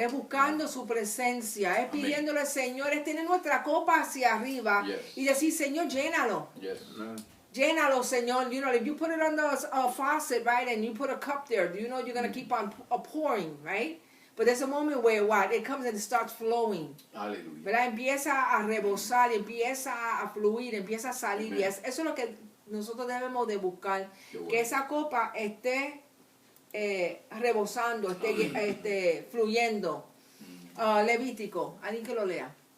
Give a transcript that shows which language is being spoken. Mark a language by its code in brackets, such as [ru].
[es] Es buscando su presencia. Es pidiéndole al Señor, es tener nuestra copa hacia arriba [en] Yes. [es] y decir, Señor, llénalo. [en] Yes. [es] Llénalo, Señor. [en] You know, if you put it on the faucet, right, and you put a cup there, you know you're going to keep on pouring, right? But there's a moment where what? It comes and it starts flowing. [es] Aleluya. ¿Verdad? Empieza a rebosar, empieza a fluir, empieza a salir. Amén. Y eso es lo que nosotros debemos de buscar. Qué bueno. Que esa copa esté rebosando, esté fluyendo. Levítico, alguien que lo lea.